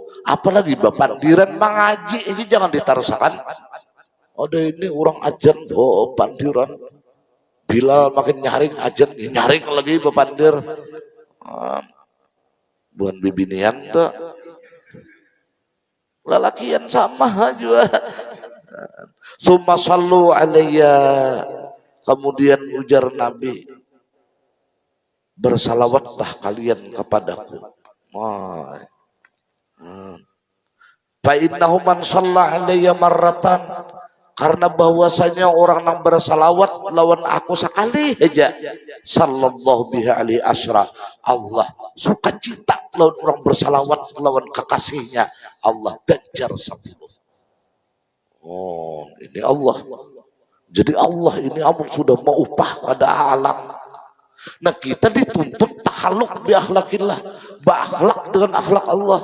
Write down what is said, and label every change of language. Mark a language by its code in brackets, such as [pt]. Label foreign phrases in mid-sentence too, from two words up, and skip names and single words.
[bjn] Apalagi bapak diran mengaji ini jangan ditarusakan. Ada ini orang ajan pandiran. Bilal makin nyaring ajan, nyaring lagi bapandir. Bukan bibinian tuh. Lelakian sama juga. [ar] Summa sallu alayya, [bjn] kemudian ujar Nabi, bersalawatlah kalian kepadaku. [ar] Fa innahu man shalla alayya marratan, [bjn] karena bahwasanya orang yang bersalawat lawan aku sekali aja, [ar] sallallahu biha alaihi asyra, [bjn] Allah suka cita lawan orang bersalawat lawan kekasihnya, Allah ganjar 10. Oh, ini Allah. Jadi Allah ini amun sudah mau upah pada alam. Nah kita dituntut [ar] takhaluk bi akhlakillah, [bjn] berakhlak dengan akhlak Allah.